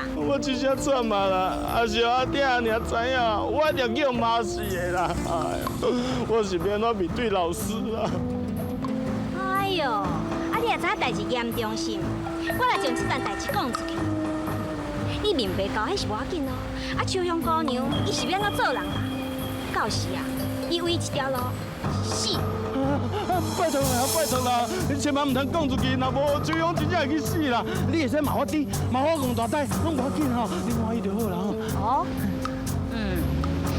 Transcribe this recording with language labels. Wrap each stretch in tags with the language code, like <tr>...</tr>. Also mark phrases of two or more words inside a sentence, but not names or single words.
<nan>我真正惨啊啦，是我爹尔知影，我一定叫骂死的啦。哎呦，我是要安怎面对老师啊？哎呦，你也知影代志严重性，我来将这件代志讲出去。你面皮厚，迄是无要紧哦。秋香姑娘，伊是要安怎做人啦？到时啊，伊为一条路死。拜托啦，你千万唔通讲出去，若无秋香真正会去死啦。你会使骂我弟，骂我戆大仔，拢无要紧吼，你满意就好啦。</nan>